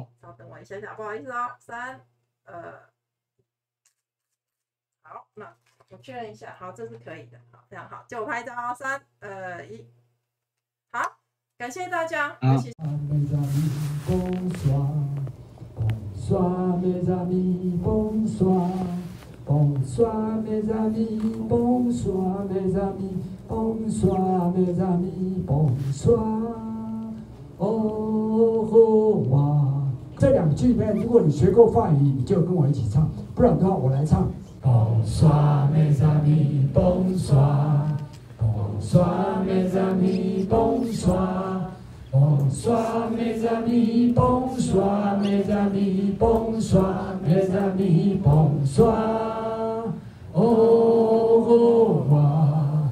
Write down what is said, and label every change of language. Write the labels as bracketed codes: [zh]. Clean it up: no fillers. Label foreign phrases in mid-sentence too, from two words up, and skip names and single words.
[zh] 稍等我一下，不好意思哦。3、2，好，那我确认一下，好，这是可以的，好，非常好，就我拍一张哦。3、2、1，好，感谢大家， [fr] 谢谢。Bonsoir mes amis, bonsoir mes amis, bonsoir mes amis, bonsoir, au revoir。 [zh] 这2句呢，如果你学过法语，你就跟我一起唱，不然的话我来唱。 [fr] Bonsoir mes amis, bonsoir, bonsoir mes amis, bonsoir。Bonsoir mes amis, bonsoir mes amis, bonsoir mes amis, bonsoir, au revoir.